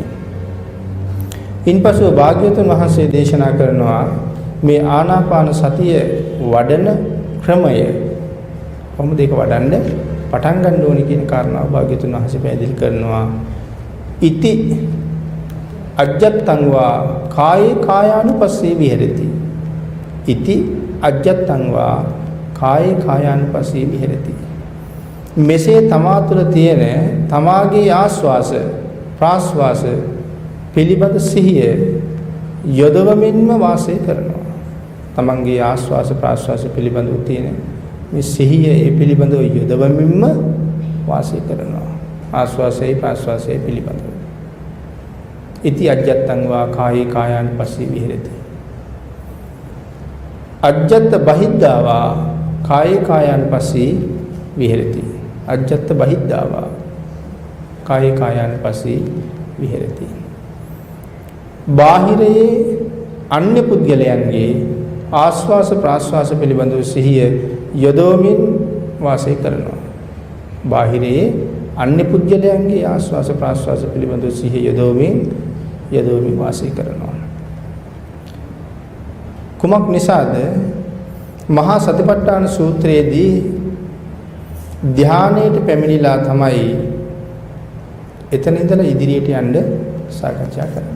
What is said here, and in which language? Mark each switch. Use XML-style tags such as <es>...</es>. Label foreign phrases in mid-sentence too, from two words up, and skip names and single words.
<si>ඉන්පසු භාග්‍යවතුන් වහන්සේ දේශනා කරනවා මේ ආනාපාන සතිය වඩන ක්‍රමය කොහොමද ඒක වඩන්න පටන් ගන්න ඕනේ කියන කාරණාව භාග්‍යවතුන් වහන්සේ පැහැදිලි කරනවා.</si> <pi>ඉති අජ්ජත්තං වා කායේ කායානුපස්සේ විහෙරති. ඉති අජ්ජත්තං වා කායේ කායානුපස්සේ විහෙරති.</pi> <si>මෙසේ තමා තුළ තියෙන තමාගේ ආස්වාස ප්‍රාස්වාස පිළිබඳ සිහිය යොදවමින්ම වාසය කරනවා. තමන්ගේ ආස්වාස ප්‍රාස්වාස පිළිබඳව තියෙන මේ සිහිය ඒ පිළිබඳව යොදවමින්ම වාසය කරනවා. ආස්වාසයේ ප්‍රාස්වාසයේ පිළිබඳව.</si> <pi>ඉති අජ්ජත්තං වා කායේ කායානුපස්සේ විහෙරති. අජ්ජත් බහිද්ධා වා කායේ කායානුපස්සේ විහෙරති. අජ්ජත් බහිද්ධා වා කායේ කායානුපස්සේ විහෙරති.</pi> <si>බාහිරයේ අන්‍ය පුද්ගලයන්ගේ ආස්වාස ප්‍රාස්වාස පිළිබඳව සිහිය යොදවමින් වාසය කරනවා. බාහිරයේ අන්‍ය පුද්ගලයන්ගේ ආස්වාස ප්‍රාස්වාස පිළිබඳව සිහිය යොදවමින් වාසය කරනවා. කුමක් නිසාද මහා සතිපට්ඨාන සූත්‍රයේදී ධානයට පැමිණිලා තමයි එතන ඉඳලා ඉදිරියට යන්න සාකච්ඡා කරන්නේ.</si>